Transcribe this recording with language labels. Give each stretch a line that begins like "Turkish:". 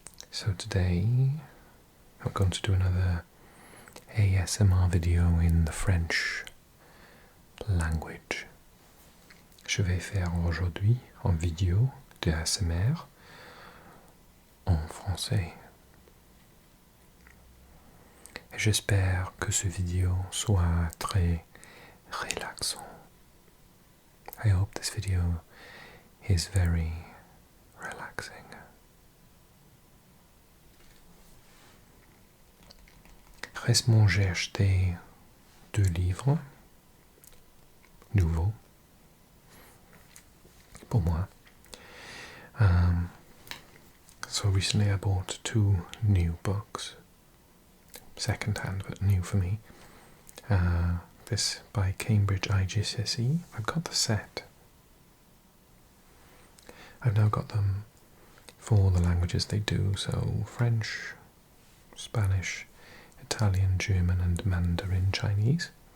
English: So today I'm going to do another ASMR video in the French language.
French: Je vais faire aujourd'hui en vidéo de ASMR en français. Et j'espère que ce vidéo soit très relaxant.
English: I hope this video is very relaxing.
French: Récemment, j'ai acheté 2 livres nouveaux pour moi.
English: So recently I bought 2 new books, second-hand but new for me. This by Cambridge IGCSE. I've got the set. I've now got them for the languages they do, so French, Spanish, Italian, German and Mandarin Chinese.